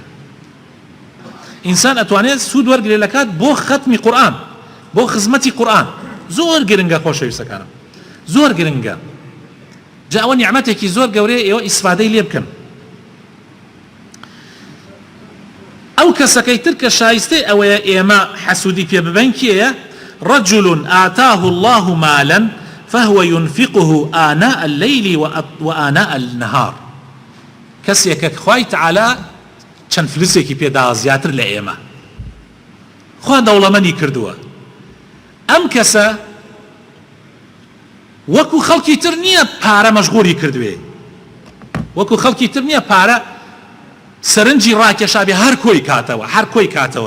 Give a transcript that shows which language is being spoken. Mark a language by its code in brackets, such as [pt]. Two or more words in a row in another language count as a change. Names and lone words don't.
[ckb] ئینسان ئەتوانێت سوود وەرگێ لە کات بۆ ختمی قورئان، بۆ خزمەتی قورئان. زۆر گرنگە خۆشەویستەکانم، زۆر گرنگە. جا ئەوە نیعمەتێکی زۆر گەورەیە، ئێوە ئیسفادەی لێ بکەن. ئەو کەسەکەی تر کە شایستەی ئەوەیە ئێمە حەسوودی پێ ببەین کێیە؟ [ar] رجل آتاه الله مالا فهو ينفقه آناء الليل وآناء النهار. [ckb] کەسێکە خوای تەعالا چەند فلسێکی پێداوە زیاتر لە ئێمە، خوا دەوڵەمەندی کردووە، ئەم کەسە وەکو خەڵکی تر نییە پارە مەشغوڵی کردوێ، وەکو خەڵکی تر نییە پارە سەرنجی ڕاکێشابێ هەر کۆی کاتەوە، هەر کۆی کاتەوە.